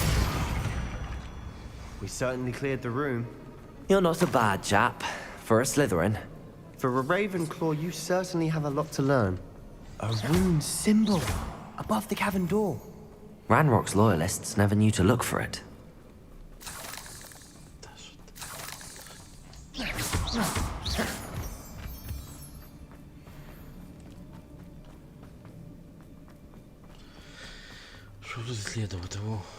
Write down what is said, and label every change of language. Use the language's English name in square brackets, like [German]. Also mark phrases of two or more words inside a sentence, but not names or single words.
[English] We certainly cleared the room. You're not a bad chap for a Slytherin. For a Ravenclaw, you certainly have a lot to learn. A rune symbol above the cavern door. Ranrock's loyalists never knew to look for it. [Russian] Що тут исследовать его?